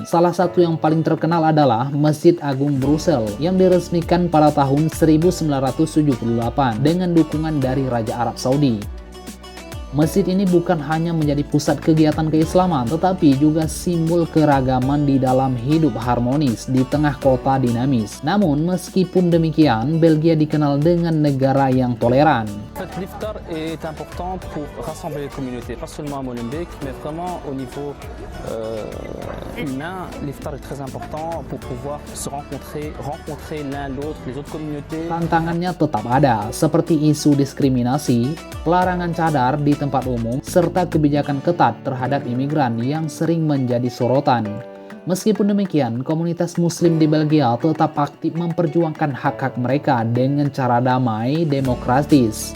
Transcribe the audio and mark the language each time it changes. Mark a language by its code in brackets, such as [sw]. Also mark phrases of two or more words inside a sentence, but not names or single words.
[id] Salah satu yang paling terkenal adalah Masjid Agung Brussel yang diresmikan pada tahun 1978 dengan dukungan dari Raja Arab Saudi. Masjid ini bukan hanya menjadi pusat kegiatan keislaman, tetapi juga simbol keragaman di dalam hidup harmonis di tengah kota dinamis. Namun, meskipun demikian, Belgia dikenal dengan negara yang toleran. [fr] L'iftar est important pour rassembler les communautés, pas seulement à Molenbeek, mais vraiment au niveau humain. L'iftar est très important pour pouvoir se rencontrer l'un l'autre, les autres communautés. [id] Tantangannya tetap ada, seperti isu diskriminasi, pelarangan cadar di tempat umum, serta kebijakan ketat terhadap imigran yang sering menjadi sorotan. Meskipun demikian, komunitas muslim di Belgia tetap aktif memperjuangkan hak-hak mereka dengan cara damai, demokratis.